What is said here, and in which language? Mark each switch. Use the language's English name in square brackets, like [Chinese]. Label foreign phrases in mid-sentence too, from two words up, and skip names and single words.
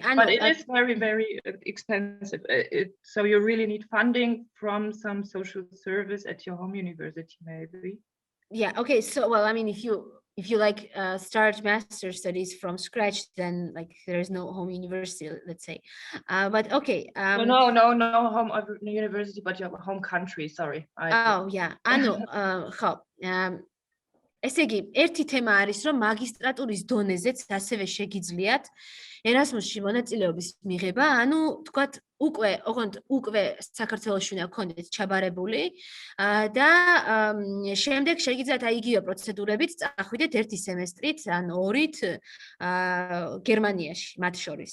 [English] but it is very, very expensive. So you really need funding from some social service at your home university, maybe. Yeah. Okay. So, well, I mean, if you like start master studies from scratch, then like there is no home university, let's say. But okay. No home university, but your home country. Sorry. Yeah. [Georgian] ანუ ხო. ესე იგი, ერთი თემა არის, რომ მაგისტრატურის დონეზეც ასევე შეგიძლიათ ერასმუსში მონაწილეობის მიღება, ანუ თქვათ უკვე საქართველოში უნდა გქონდეთ ჩაბარებული და შემდეგ შეგიძლიათ იგივე პროცედურებით წახვიდეთ ერთი სემესტრით ან ორით გერმანიაში მათ შორის.